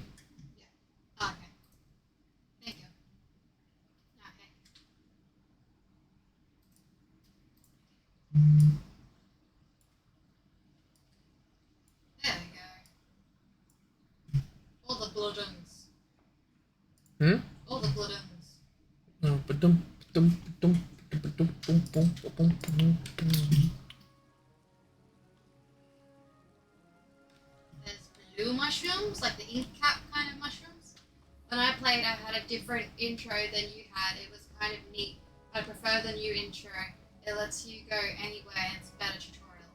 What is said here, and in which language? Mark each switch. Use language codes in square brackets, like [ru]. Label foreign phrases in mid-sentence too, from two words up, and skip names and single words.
[en] Yeah. Okay. Thank you. Okay. There we go. All the bloodums. Hmm? All the bloodums. No, ba-dum, ba-dum, ba-dum, ba-dum, bum, bum, ba-bum, bum, bum. There's blue mushrooms, like the ink cap kind of mushrooms. When I played, I had a different intro than you had. It was kind of neat. I prefer the new intro. It lets you go anywhere and it's a better tutorial.